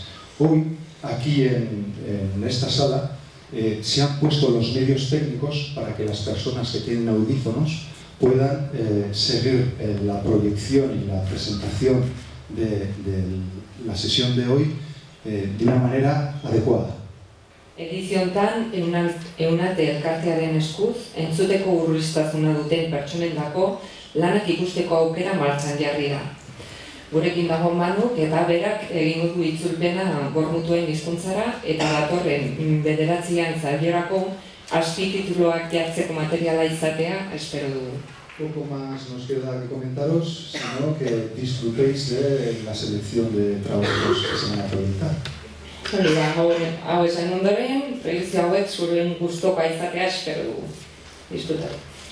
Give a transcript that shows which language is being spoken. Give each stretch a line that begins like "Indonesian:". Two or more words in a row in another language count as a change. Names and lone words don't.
Spanish: Hoy, aquí en esta sala, se han puesto los medios técnicos para que las personas que tienen audífonos puedan seguir la proyección y la presentación de la sesión de hoy de una manera adecuada.
Basque: Ediziontan, EUNATE elkartearen eskuz, entzuteko urriztasuna duten pertsonendako lanak ikusteko aukera martxan jarri da. Gurekin dago Manu eta berak egingo du itzulpena gormutuen hizkuntzara eta datorren 9an zailerako azpitituluak jartzeko materiala izatea espero dugu.
Spanish: Poco más nos queda que comentaros, sino que disfrutéis de la selección de trabajos que se van a proyectar.
Basque: Hori da, hau esan ondoren, proiektzio hauek zuen gustokoa izatea espero dugu. Disfrutatu.